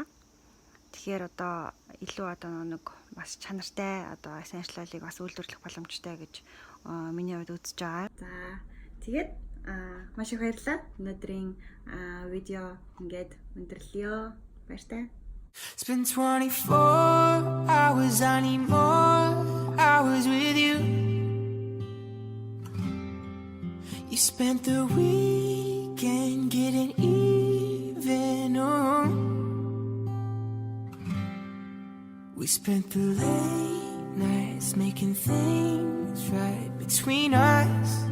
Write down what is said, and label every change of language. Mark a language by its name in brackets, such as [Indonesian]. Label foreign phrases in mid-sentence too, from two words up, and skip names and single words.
[Mongolian] Тэгэхээр одоо илүү одоо нэг бас чанартай одоо [English] essential oil- [Mongolian] ыг бас үйлдвэрлэх боломжтой гэж миний хувьд үзэж байгаа. За тэгээд маш их баярлалаа. Өнөөдрийн видео ингээд өндөрлөё. Баяртай. [English] Spend 24 hours, I need more hours with you. You spent the weekend getting even, oh. We spent the late nights making things right between us.